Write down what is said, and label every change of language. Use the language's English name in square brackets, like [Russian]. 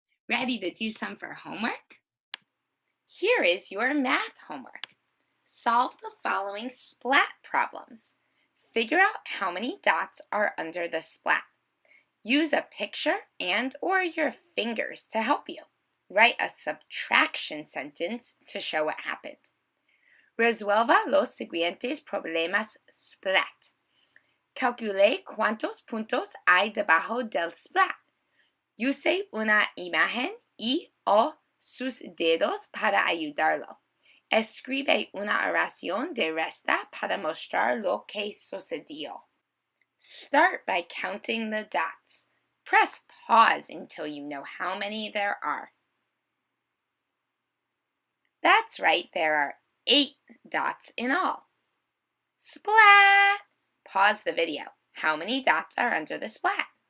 [English] Ready to do some for homework? Here is your math homework. Solve the following splat problems. Figure out how many dots are under the splat. Use a picture and/or your fingers to help you. Write a subtraction sentence to show what happened. [Spanish] Resuelva los siguientes problemas splat. Calcule cuántos puntos hay debajo del splat. Use una imagen y o sus dedos para ayudarlo. Escribe una oración de resta para mostrar lo que sucedió. [English] Start by counting the dots. Press pause until you know how many there are. That's right, there are 8 dots in all. Splat! Pause the video. How many dots are under the splat?